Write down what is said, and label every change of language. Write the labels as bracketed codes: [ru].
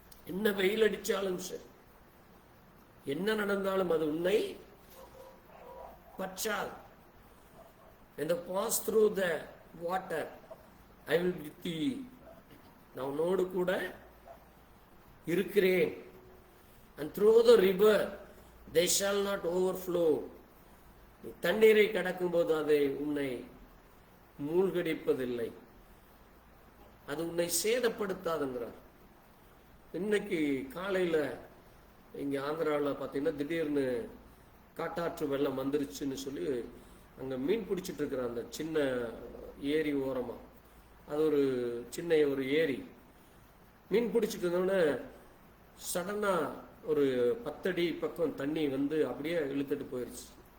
[ta] என்ன வெயில் அடிச்சாலும் சரி, என்ன நடந்தாலும் அது உன்னை பற்றாது. [en] And pass through the water, I will be with thee. [ta] நான் உன்னோடு கூட இருக்கிறேன். [en] And through the river, they shall not overflow. [ta] தண்ணீரை கடக்கும் போது அதை உன்னை மூழ்கடிப்பதில்லை, அது உன்னை சேதப்படுத்தாதுங்கிறார். இன்னைக்கு காலையில இங்க ஆந்திராவில் பார்த்தீங்கன்னா திடீர்னு காட்டாற்று வெள்ளம் வந்துருச்சுன்னு சொல்லி அங்க மீன் பிடிச்சிட்டு இருக்கிற அந்த சின்ன ஏரி ஓரமா, அது ஒரு சின்ன ஒரு ஏரி, மீன் பிடிச்சிட்டு இருந்தோடனே சடனா ஒரு 10 அடி பக்கம் தண்ணி அப்படியே இழுத்துட்டு போயிருச்சு.